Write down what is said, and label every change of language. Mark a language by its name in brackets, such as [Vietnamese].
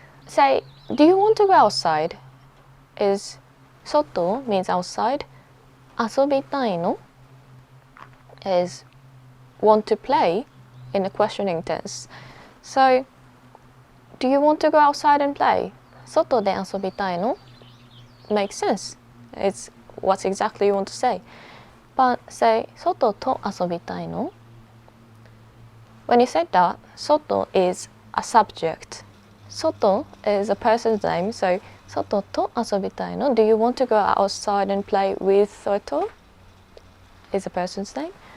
[English] Say, do you want to go outside? Is 外 means outside. [Japanese] 遊びたいの [English] is want to play in the questioning tense. So, do you want to go outside and play? [Japanese] 外で遊びたいの [English] makes sense. It's what exactly you want to say. But say, [Japanese] 外と遊びたいの [English] When you said that, 外 is a subject. 外 is a person's name, so [Japanese] 外と遊びたいの [English] Do you want to go outside and play with 外 is a person's name.